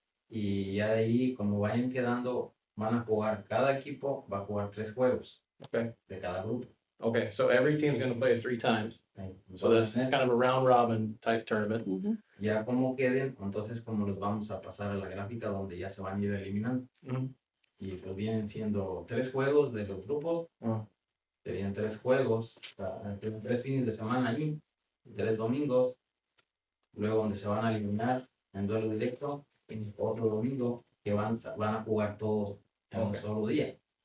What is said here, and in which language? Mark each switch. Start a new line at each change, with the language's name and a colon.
Spanish: Y ya de ahí, como vayan quedando, van a jugar, cada equipo va a jugar 3 juegos
English: Okay.
Spanish: de cada grupo.
English: Okay, so every team's going to play it 3 times. So that's kind of a round robin type tournament. Mhm.
Spanish: Ya como queden, entonces como los vamos a pasar a la gráfica donde ya se van a ir eliminando. Mhm. Y pues vienen siendo 3 juegos de los grupos. Serían 3 juegos, 3 fines de semana allí, 3 domingos. Luego donde se van a eliminar en duelo directo, y otro domingo que van a jugar todos en un solo día.